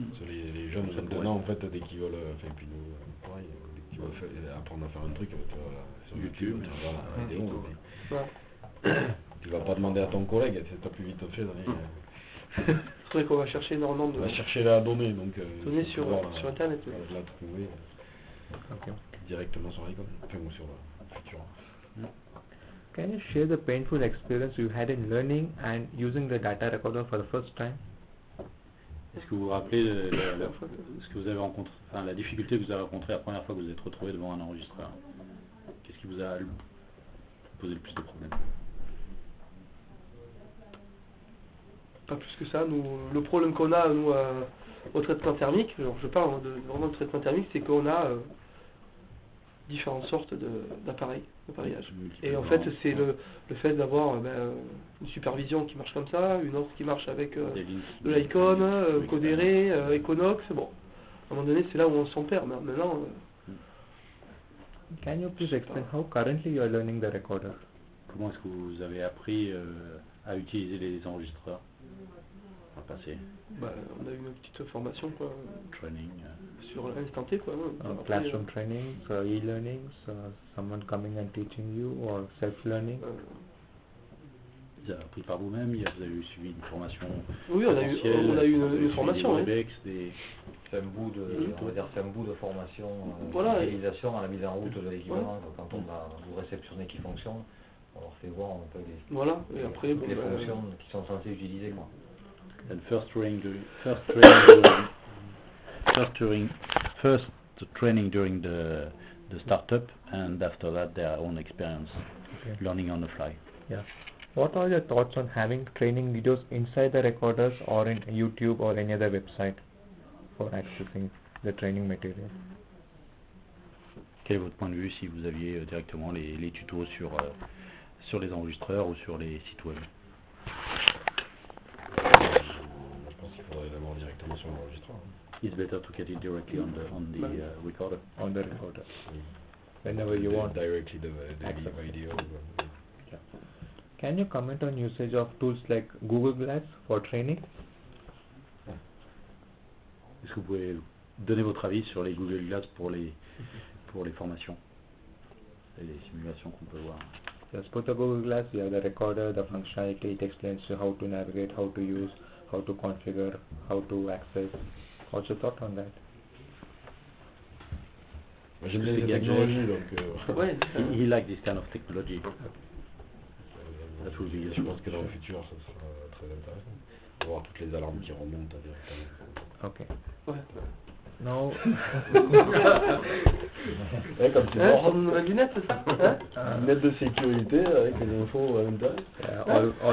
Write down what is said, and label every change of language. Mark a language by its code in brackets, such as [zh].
[fr] Les jeunes maintenant, en fait, dès qu'ils veulent. Enfin, puis nous, pareil, dès qu'ils veulent apprendre à faire un truc, sur YouTube, tu vas voir la vidéo. Tu vas pas demander à ton collègue, t'as plus vite fait. C'est vrai qu'on va chercher énormément de. On va chercher la donnée, donc. Données sur Internet. La trouver directement sur l'icône, enfin, ou sur le futur. [en] Can you share the painful experience you had in learning and using the data recorder for the first time? [fr] Est-ce que vous vous rappelez ce que vous avez rencontré, enfin la difficulté que vous avez rencontrée la première fois que vous êtes retrouvé devant un enregistreur? Qu'est-ce qui vous a posé le plus de problèmes? Pas plus que ça. Nous, le problème qu'on a, nous, au traitement thermique, alors je parle vraiment de traitement thermique, c'est qu'on a différentes sortes d'appareillage. Et en fait, c'est le fait d'avoir une supervision qui marche comme ça, une autre qui marche avec de l'Icon, Codere, Econox. Bon, à un moment donné, c'est là où on s'en perd. Maintenant. [en] Can you please explain how currently you are learning the recorder? [fr] Comment est-ce que vous avez appris à utiliser les enregistreurs par le passé? On a eu une petite formation, quoi. [en] Training. [fr] Sur l'instant T, quoi. [en] Classroom training, e-learning, someone coming and teaching you, or self-learning. [fr] Vous avez appris par vous-même, vous avez suivi une formation. Oui, on a eu une formation. C'est un bout de, on va dire, c'est un bout de formation, d'utilisation à la mise en route de l'équipement. Quand on a vous réceptionné qui fonctionne, on leur fait voir un peu les fonctions qui sont censées utiliser, quoi. [en] And first training during the startup, and after that their own experience, learning on the fly. Yeah. What are your thoughts on having training videos inside the recorders or in YouTube or any other website for accessing the training material? [fr] Quel est votre point de vue si vous aviez directement les tutos sur les enregistreurs ou sur les sites web? Je pense qu'il faudrait l'avoir directement sur l'enregistreur. [en] It's better to get it directly on the recorder. On the recorder. Whenever you want. Directly the video. Yeah. Can you comment on usage of tools like Google Glass for training? [fr] Est-ce que vous pouvez donner votre avis sur les Google Glass pour les formations et les simulations qu'on peut voir? [en] Just put the Google Glass, you have the recorder, the functionality, it explains you how to navigate, how to use, how to configure, how to access. What's your thought on that? [fr] J'aime bien les technologies, donc... [en] Ouais, he like this kind of technology. [fr] Je pense que dans le futur, ça sera très intéressant. De voir toutes les alarmes qui remontent directement. Ok. Ouais. [en] Now... [fr] Comme tu vois, une lunette, c'est ça? Une lunette de sécurité avec les infos à l'intérieur.